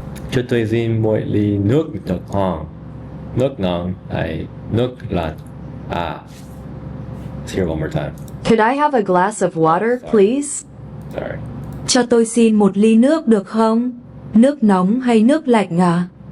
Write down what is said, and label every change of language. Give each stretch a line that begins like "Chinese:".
Vietnamese: Cho tôi xin một ly nước được không? Nước nóng hay nước lạnh?
English: Let's hear it one more time. Could I have a glass of water, please? Sorry.
Vietnamese: Cho tôi xin một ly nước được không? Nước nóng hay nước lạnh à?